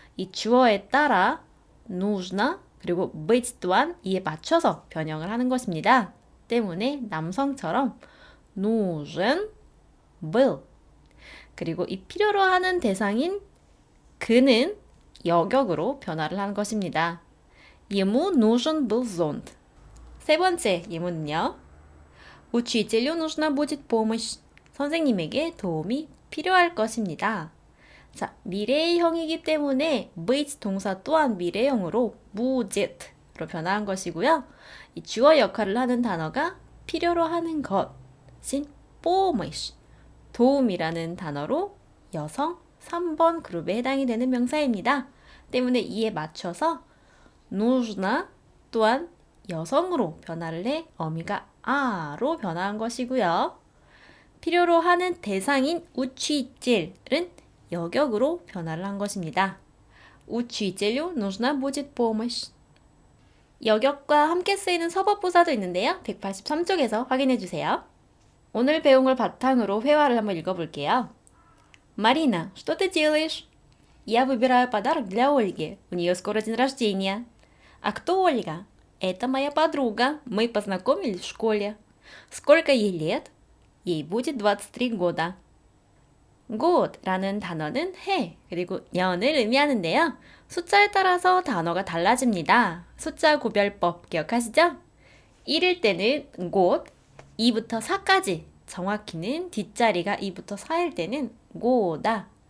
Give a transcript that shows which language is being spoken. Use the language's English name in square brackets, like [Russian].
[Korean] 이 주어에 따라 нужно 그리고 быть 또한 이에 맞춰서 변형을 하는 것입니다. 때문에 남성처럼 [Russian] нужен был. [Korean] 그리고 이 필요로 하는 대상인 그는 여격으로 변화를 한 것입니다. [Russian] Ему нужен был зонт. [Korean] 세 번째 예문은요. [Russian] Учителю нужна будет помощь. [Korean] 선생님에게 도움이 필요할 것입니다. 자, 미래형이기 때문에 быть 동사 또한 미래형으로 budet로 변화한 것이고요. 이 주어 역할을 하는 단어가 필요로 하는 것인 помощь, 도움이라는 단어로 여성 3번 그룹에 해당이 되는 명사입니다. 때문에 이에 맞춰서 нужно 또한 여성으로 변화를 해 어미가 아로 변화한 것이고요. 필요로 하는 대상인 учител은 여격으로 변화를 한 것입니다. [Russian] учителю нужна будет помощь. [Korean] 여격과 함께 쓰이는 서법부사도 있는데요. 183쪽에서 확인해 주세요. 오늘 배운 걸 바탕으로 회화를 한번 읽어볼게요. [Russian] Марина, что ты делаешь? Я выбираю подарок для Ольги. У нее скоро день рождения. А кто Ольга? Это моя подруга. Мы познакомились в школе. Сколько ей лет? Ей будет 23 года. [Korean] год라는 단어는 해, 그리고 년을 의미하는데요. 숫자에 따라서 단어가 달라집니다. 숫자 구별법 기억하시죠? 1일 때는 곧, 2부터 4까지, 정확히는 뒷자리가 2부터 4일 때는 고다.